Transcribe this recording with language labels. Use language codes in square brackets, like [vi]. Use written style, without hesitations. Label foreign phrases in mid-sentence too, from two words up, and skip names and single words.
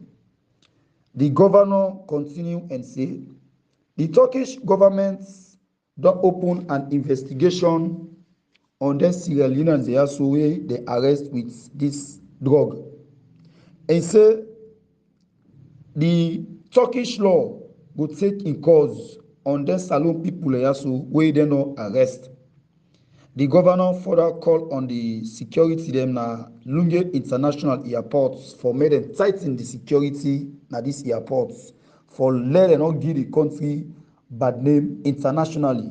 [kri] The governor continue and say the Turkish government don't open an investigation on the Sierra Leoneans they also way they arrest with this drug. And say the Turkish law go take in cause on dem Salone people yaso wey dem no arrest. The governor further call on the security dem na Lunge International Airports for make dem tighten the security na these airports for let dem not give the country bad name internationally.